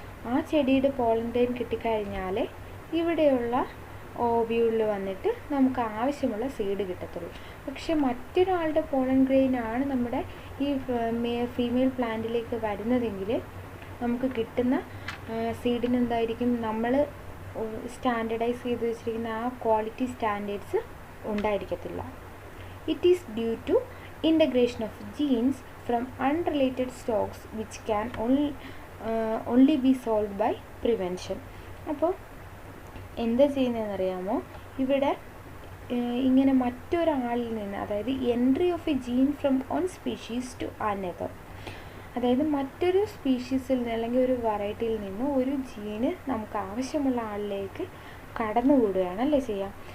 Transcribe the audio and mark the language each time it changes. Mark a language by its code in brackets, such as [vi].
[ml] ആ ചെടിയുടെ pollen grain കിട്ടിക്കഴിഞ്ഞാൽ ഇവിടെയുള്ള ഓവ്യൂളിൽ വന്നിട്ട് നമുക്ക് ആവശ്യമുള്ള സീഡ് കിട്ടത്തുള്ളൂ. പക്ഷെ മറ്റൊരാളുടെ പോളൻ ഗ്രെയിൻ ആണ് നമ്മുടെ ഈ ഫീമെയിൽ പ്ലാന്റിലേക്ക് വരുന്നതെങ്കിൽ നമുക്ക് കിട്ടുന്ന സീഡിന് എന്തായിരിക്കും, നമ്മൾ സ്റ്റാൻഡർഡൈസ് ചെയ്ത് വെച്ചിരിക്കുന്ന ആ quality standards ഉണ്ടായിരിക്കത്തില്ല. [en] It is due to integration of genes from unrelated stocks which can only be solved by prevention. [ml] അപ്പോൾ എന്താ ചെയ്യുന്നതെന്നറിയാമോ? ഇവിടെ ഇങ്ങനെ മറ്റൊരാളിൽ നിന്ന്, അതായത് [en] entry of a gene from one species to another, [ml] അതായത് മറ്റൊരു സ്പീഷീസിൽ നിന്ന് അല്ലെങ്കിൽ ഒരു വെറൈറ്റിയിൽ നിന്ന് ഒരു ജീന് നമുക്ക് ആവശ്യമുള്ള ആളിലേക്ക് കടന്നുകൂടുകയാണല്ലേ ചെയ്യാം.